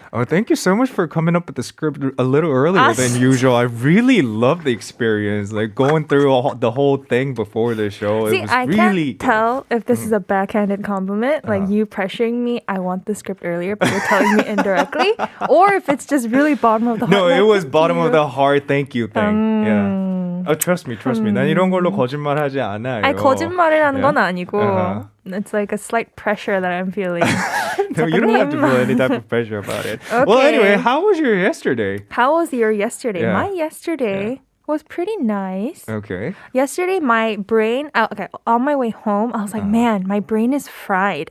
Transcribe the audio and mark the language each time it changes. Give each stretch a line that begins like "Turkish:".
English: Oh, thank you so much for coming up with the script a little earlier than usual. I really love the experience, like going through the whole thing before the show. See, it was I really can't tell if this is a backhanded compliment, like you pressuring me, I want the script earlier, but you're telling me indirectly, or if it's just really bottom of the heart. No, it like, was bottom of the heart. Thank you thing. Yeah. Oh, trust me.
Korean: 난 이런 걸로 거짓말하지 않아요. 아니, 거짓말이라는 건 아니고 Uh-huh.
English: it's like a slight pressure that I'm feeling. No, you don't have to feel any type of pressure about it. Okay. Well, anyway, how was your yesterday? How was your yesterday? Yeah. My yesterday was pretty nice. Okay. Yesterday, my brain, on my way home, I was like, man, my brain is fried.